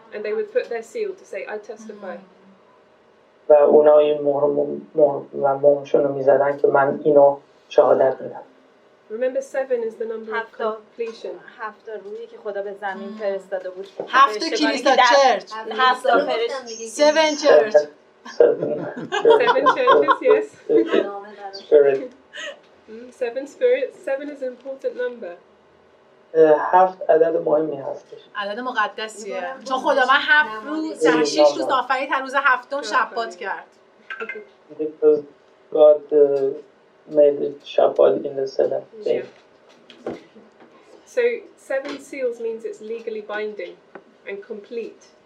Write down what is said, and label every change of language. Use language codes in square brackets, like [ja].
[en] And they would put their seal to say, I testify. [fa] و اونا این مهر و مومشون رو میزدن که من اینو شهادت میدم. [en] Remember 7 is the number of completion. [fa] 7 روحی که خدا به زمین فرستاده بود. 7 کلیسا چرچ. 7 فرشته. 7 چرچ. [en] 7 churches, yes. Spirit. 7 spirits. 7 is an important number. [fa] 7 عدد مهمی هستش. عدد مقدسیه. چون خدا من 7 روز 6 روز آفرید، هر روز هفتم شبات کرد. [en] Because God made the Shabbat in the seventh day. Yeah. So 7 seals means it's legally binding and complete.